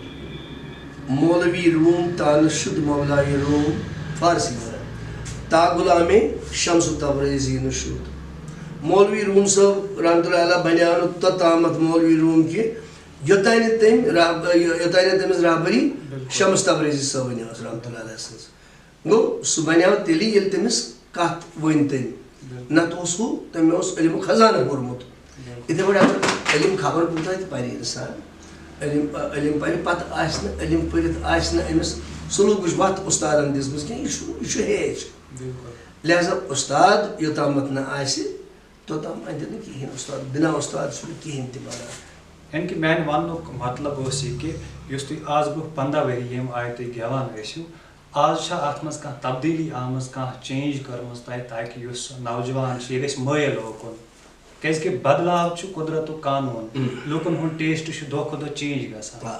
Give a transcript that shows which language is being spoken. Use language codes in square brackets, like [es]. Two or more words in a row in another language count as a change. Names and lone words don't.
[fa] مولوی روٗم تانہٕ شُد مولایہِ روٗم [ks] فارسی ونان [fa] تا غلامے شمسُ تبریزی نہٕ شُد [ks] مولوی روم صٲب [ar] رحمتہ اللہ علیہ [ks] بنیٛاو نہٕ توٚتامَتھ مولوی روم کینٛہہ یوٚتانۍ نہٕ تٔمِس رہبری شمس تبریزی صٲبنۍ ٲس [ar] رحمتہ اللہ علیہ [ks] سٕنٛز. گوٚو سُہ بنیٛاو تیٚلہِ ییٚلہِ تٔمِس کتھ ؤنۍ تٔمۍ نتہٕ اوس ہُہ تٔمۍ اوس علمُک خزانہٕ کوٚرمُت. یِتھَے پٲٹھۍ اگر علم خبر کوٗتاہ تہِ پرِ اِنسان علم پرِ پتہٕ آسہِ نہٕ علم پٔرِتھ آسہِ نہٕ أمِس سلوٗکٕچ وتھ اُستادن دِژمٕژ کینٛہہ یہِ چھُ ہیٚچھ. لہذا اُستاد یوٚتامَتھ نہٕ آسہِ توٚتام اَندِ نہٕ کِہیٖنۍ. اُستاد بِنا اُستاد چھُنہٕ کِہیٖنۍ تہِ بنان. یعنی کہ میانہِ وننُک مطلب اوس یہِ کہِ یُس تُہۍ آز برونٛہہ 15 ؤری ییٚمہِ آیہِ تُہۍ گٮ۪وان ٲسِو آز چھا اتھ منٛز کانٛہہ تبدیٖلی آمٕژ کانٛہہ چینج کٔرمٕژ تۄہہِ تاکہِ یُس نوجوان چھُ یہِ گژھِ مٲیل اوکُن کیازِ کہِ بدلاو چھُ قُدرتُک قانوٗن لُکن ہُنٛد ٹیسٹ چھُ دۄہ کھۄتہٕ دۄہ چینج گژھان.